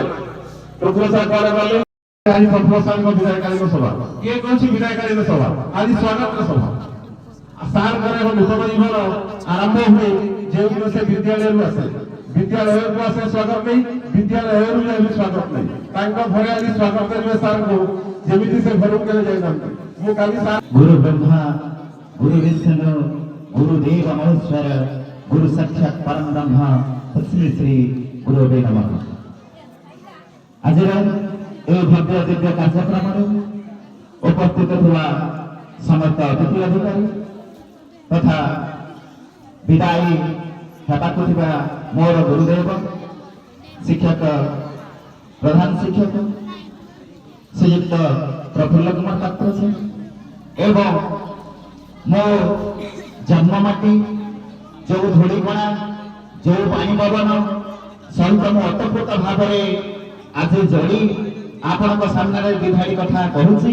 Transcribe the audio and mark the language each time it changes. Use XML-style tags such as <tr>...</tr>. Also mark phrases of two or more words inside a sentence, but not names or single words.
<or>ପ୍ରଥମ ସାର୍ କୁଆଡେ ବାହାରିଲେ ଆଜି ପ୍ରଥମ ସାର୍ଙ୍କ ବିଦାୟକାଳୀନ ସଭା, କିଏ କହୁଛି ବିଦାୟକାଳୀନ ସଭା, ଆଜି ସ୍ୱାଗତ ସଭା। ସାର୍ଙ୍କର ଏକ ନୂତନ ଜୀବନ ଆରମ୍ଭ ହୁଏ ଯେଉଁଦିନ ସେ ବିଦ୍ୟାଳୟରୁ ଆସେ। ବିଦ୍ୟାଳୟକୁ ଆସେ ସ୍ୱାଗତ ନେଇ, ବିଦ୍ୟାଳୟରୁ ଯାଇବି ସ୍ୱାଗତ ନେଇ। ତାଙ୍କ ଘରେ ଆଜି ସ୍ୱାଗତ କରିବେ ସାର୍ଙ୍କୁ ଯେମିତି ସେ ଘରକୁ କେବେ ଯାଇନାହାନ୍ତି। ମୁଁ କାଲି ସାର୍</or> <sa>गुरु ब्रह्मा गुरु विष्णु गुरुदेव महेश्वर गुरु साक्षात परम ब्रह्म तस्मै श्री गुरुवे नमः।</sa> <or>ଆଜିର ଏହି ଭବ୍ୟ ଦିବ୍ୟ କାର୍ଯ୍ୟକ୍ରମରେ ଉପସ୍ଥିତ ଥିବା ସମସ୍ତ ଅତିଥି ଅଧିକାରୀ ତଥା ବିଦାୟୀ ହେବାକୁ ଥିବା ମୋର ଗୁରୁଦେବ, ଶିକ୍ଷକ, ପ୍ରଧାନ ଶିକ୍ଷକ ଶ୍ରୀଯୁକ୍ତ ପ୍ରଫୁଲ୍ଲ କୁମାର ପାତ୍ର ସାର୍ ଏବଂ ମୋ ଜନ୍ମ ମାଟି ଯେଉଁ ଧୂଳିକଣା, ଯେଉଁ ପାଣି ପବନ ସହିତ ମୁଁ ଅତପ୍ରତ ଭାବରେ ଆଜି ଯୋଡ଼ି ଆପଣଙ୍କ ସାମ୍ନାରେ ବିଧାୟୀ କଥା କହୁଛି।</or>